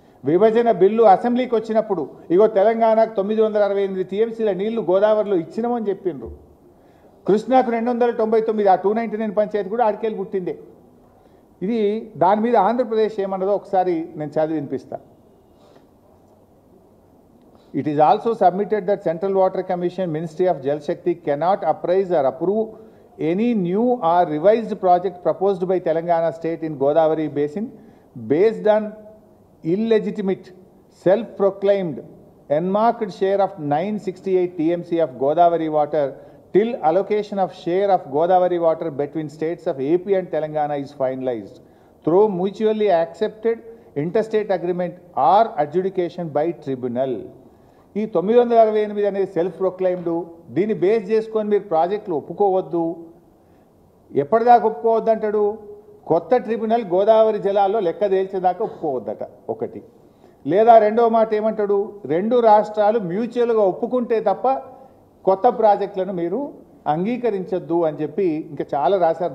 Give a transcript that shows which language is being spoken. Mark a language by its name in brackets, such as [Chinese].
[Telugu] విభజన బిల్లు అసెంబ్లీకి వచ్చినప్పుడు ఇగో తెలంగాణకు 968 టీఎంసీల నీళ్లు గోదావరిలో ఇచ్చినామని చెప్పిండ్రు. కృష్ణాకు 299, ఆ 299 పంచాయతీ కూడా ఆడికెళ్ళి పుట్టిందే. ఇది దాని మీద ఆంధ్రప్రదేశ్ ఏమన్నదో ఒకసారి నేను చదివి వినిపిస్తా. [English] It is also submitted that Central Water Commission, Ministry of Jal Shakti cannot appraise or approve any new or revised project proposed by Telangana state in Godavari basin based on illegitimate, self-proclaimed, enmarked share of 968 TMC of Godavari water till allocation of share of Godavari water between states of AP and Telangana is finalized through mutually accepted interstate agreement or adjudication by tribunal. [Telugu] ఈ 968 అనేది self proclaimed, దీన్ని base చేసుకొని మీరు ప్రాజెక్టులు ఒప్పుకోవద్దు. ఎప్పటిదాకా ఒప్పుకోవద్దు అంటాడు? కొత్త tribunal Godavari జలాల్లో లెక్క తేల్చేదాకా ఒప్పుకోవద్దట ఒకటి. లేదా రెండవ మాట ఏమంటాడు? రెండు రాష్ట్రాలు మ్యూచువల్గా ఒప్పుకుంటే తప్ప కొత్త ప్రాజెక్టులను మీరు అంగీకరించొద్దు అని చెప్పి ఇంకా చాలా రాశారు.